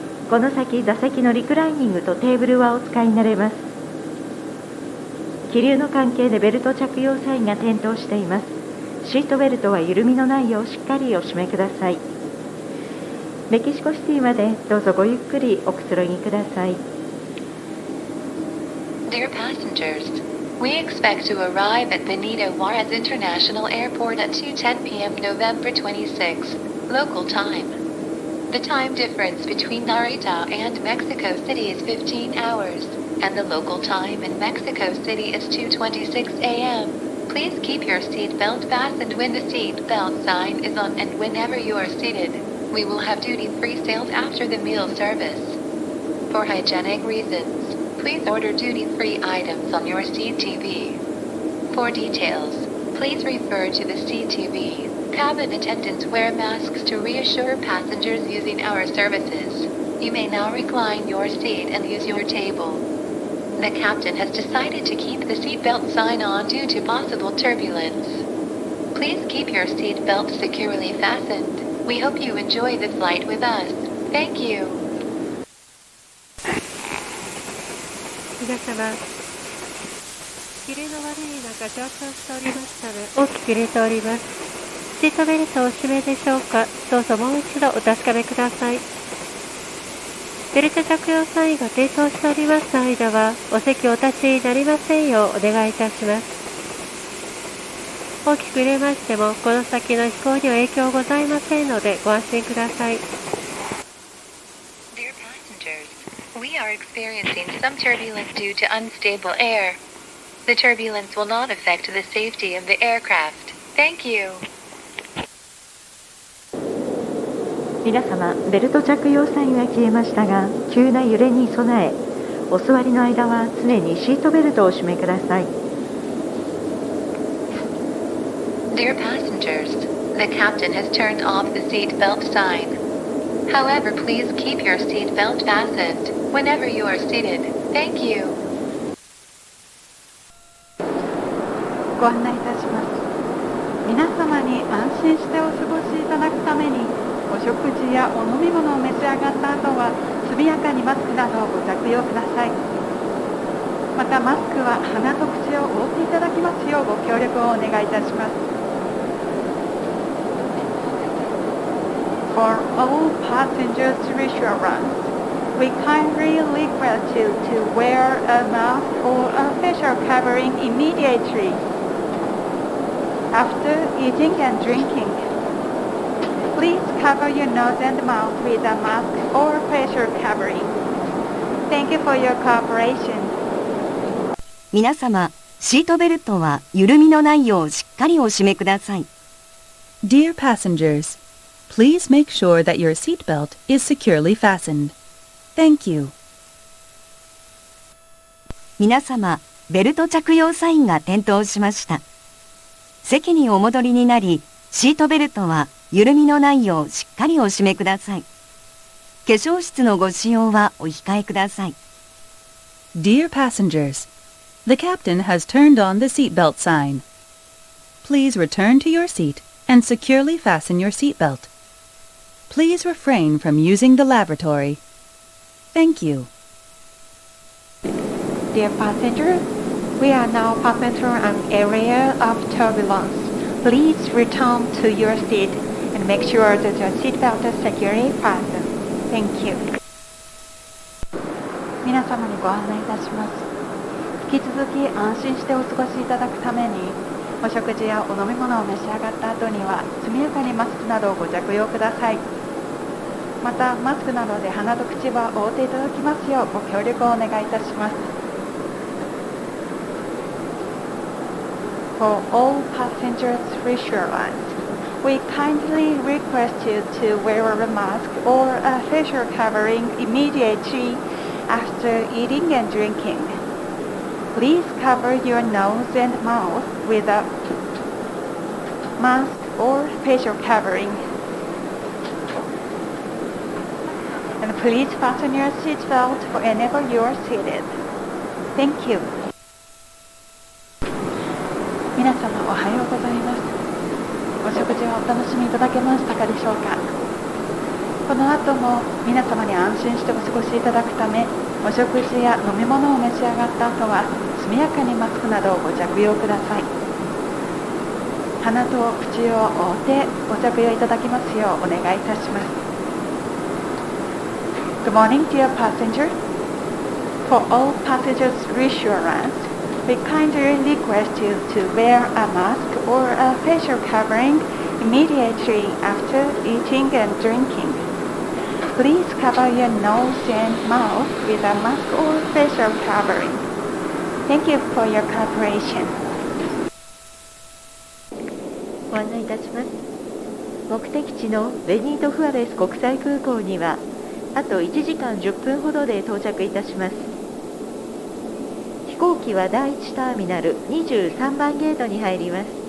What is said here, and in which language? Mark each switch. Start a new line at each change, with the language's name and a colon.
Japanese: この先、座席のリクライニングとテーブルはお使いになれます。気流の関係でベルト着用サインが点灯しています。シートベルトは緩みのないようしっかりお締めください。メキシコシティまでどうぞごゆっくりおくつろぎください。
English: Dear passengers, we expect to arrive at Benito Juarez International Airport at 2:10 p.m. November 26, local time. The time difference between Narita and Mexico City is 15 hours, and the local time in Mexico City is 2:26 a.m. Please keep your seat belt fastened when the seat belt sign is on and whenever you are seated. We will have duty-free sales after the meal service. For hygienic reasons, please order duty-free items on your CTV. For details, please refer to the CTV. Cabin attendants wear masks to reassure passengers using our services. You may now recline your seat and use your table. The captain has decided to keep the seatbelt sign on due to possible turbulence. Please keep your seatbelt securely fastened. We hope you enjoy the flight with us. Thank you.
Japanese: 皆様、キレの悪い中上昇しておりましたので大きく揺れております。シートベルトをお締めでしょうか。どうぞもう一度お確かめください。ベルト着用サインが点灯しております間はお席をお立ちになりませんようお願いいたします。大きく揺れましてもこの先の飛行には影響ございませんのでご安心ください。
English: Dear passengers, we are experiencing some turbulence due to unstable air. The turbulence will not affect the safety of the aircraft. Thank you.
Japanese: 皆様、ベルト着用サインが消えましたが、急な揺れに備え、お座りの間は常にシートベルトをお締めください。
English: Dear passengers, the captain has turned off the seat belt sign. However, please keep your seat belt fastened whenever you are seated. Thank you.
Japanese: ご案内いたします。皆様に安心してお過ごしいただくために、お食事やお飲み物を召し上がった後は速やかにマスクなどをご着用ください。またマスクは鼻と口を覆っていただきますようご協力をお願いいたします。
English: For all passengers' reassurance, we kindly request you to wear a mask or a facial covering immediately after eating and drinking. Please cover your nose and mouth with a mask or facial covering. Thank you for your cooperation.
Japanese: 皆様、シートベルトは緩みのないようしっかりお締めください。
English: Dear passengers, please make sure that your seatbelt is securely fastened. Thank you.
Japanese: 皆様、ベルト着用サインが点灯しました。席にお戻りになり、シートベルトは緩みのないようしっかりお締めください。化粧室のご使用はお控えください。
English: Dear passengers, the captain has turned on the seatbelt sign. Please return to your seat and securely fasten your seatbelt. Please refrain from using the lavatory. Thank you. Dear passengers, we are now passing through an area of turbulence. Please return to your seat and make sure that your seatbelt is securely fastened. Thank you.
Japanese: 皆様にご案内いたします。引き続き安心してお過ごしいただくために、お食事やお飲み物を召し上がった後には速やかにマスクなどをご着用ください。またマスクなどで鼻と口は覆っていただきますようご協力をお願いいたします。
English: For all passengers' reassurance, we kindly request you to wear a mask or a facial covering immediately after eating and drinking. Please cover your nose and mouth with a mask or facial covering. And please fasten your seatbelt whenever you are seated. Thank you.
Japanese: 皆様おはようございます。お食事はお楽しみいただけましたかでしょうか。この後も皆様に安心してお過ごしいただくため、お食事や飲み物を召し上がった後は速やかにマスクなどをご着用ください。鼻と口を覆ってご着用いただきますようお願いいたします。
English: Good morning, dear passenger. For all passengers' reassurance, we kindly request you to wear a mask or a facial covering immediately after eating and drinking. Please cover your nose and mouth with a mask or facial covering. Thank you for your cooperation.
Japanese: ご案内いたします。目的地のベニート・フアレス国際空港にはあと1時間10分ほどで到着いたします。飛行機は第1ターミナル23番ゲートに入ります。